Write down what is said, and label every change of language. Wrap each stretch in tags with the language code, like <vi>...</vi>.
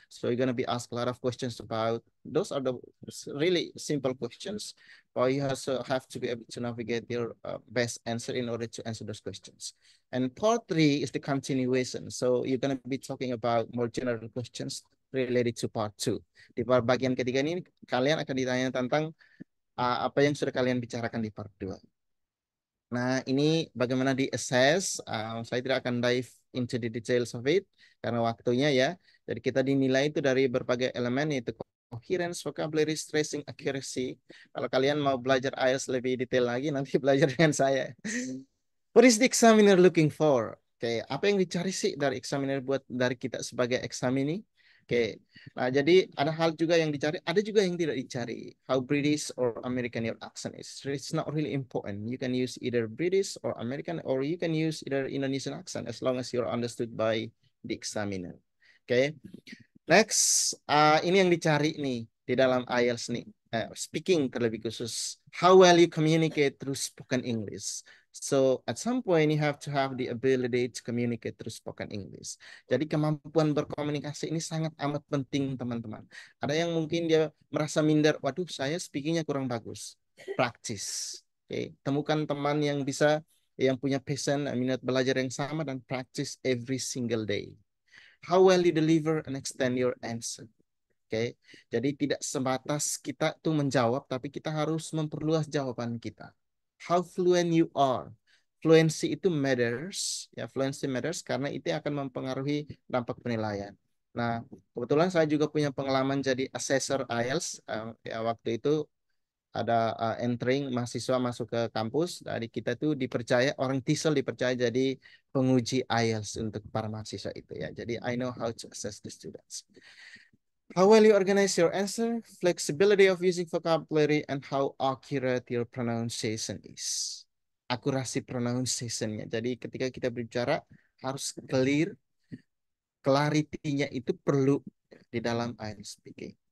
<en>So you're gonna be asked a lot of questions about. Those are the really simple questions, but you also have to be able to navigate your best answer in order to answer those questions. And part 3 is the continuation. So you're gonna be talking about more general questions related to part 2.</en> <id>Di bagian ketiga ini kalian akan ditanya tentang apa yang sudah kalian bicarakan di part 2. Nah, ini bagaimana di-assess. Saya tidak akan</id> <en>dive into the details of it</en> <id>karena waktunya ya. Jadi kita dinilai itu dari berbagai elemen, yaitu coherence, vocabulary, stressing, accuracy. Kalau kalian mau belajar IELTS lebih detail lagi, nanti belajar dengan saya.</id> <en>What is the examiner looking for?</en> <id>Oke, apa yang dicari sih dari examiner buat dari kita sebagai examinee? Oke, nah jadi ada hal juga yang dicari, ada juga yang tidak dicari.</id> <en>How British or American your accent is. It's not really important. You can use either British or American, or you can use either Indonesian accent as long as you're understood by the examiner.</en> <id>Oke, next, ini yang dicari nih di dalam IELTS nih.</id> <en>Speaking</en> <id>terlebih khusus.</id> <en>How well you communicate through spoken English. So at some point you have to have the ability to communicate through spoken English.</en> <id>Jadi kemampuan berkomunikasi ini sangat amat penting, teman-teman. Ada yang mungkin dia merasa minder, waduh saya speakingnya kurang bagus. Practice. Okay. Temukan teman yang punya passion, minat belajar yang sama, dan</id> <en>practice every single day. How well you deliver and extend your answer.</en> <id>Oke, jadi tidak sebatas kita tuh menjawab, tapi kita harus memperluas jawaban kita.</id> <en>How fluent you are. Fluency</en> <id>itu</id> <en>matters,</en> <id>ya</id> <en>fluency matters</en> <id>karena itu akan mempengaruhi dampak penilaian. Nah, kebetulan saya juga punya pengalaman jadi assessor IELTS. Ya waktu itu ada entering mahasiswa masuk ke kampus. Dari kita tuh dipercaya, orang TESOL dipercaya jadi penguji IELTS untuk para mahasiswa itu ya. Jadi</id> <en>I know how to assess the students. How well you organize your answer, flexibility of using vocabulary, and how accurate your pronunciation is.</en> <id>Akurasi pronunciation-nya. Jadi ketika kita berbicara harus clear, clarity-nya itu perlu di dalam IELTS speaking.</id>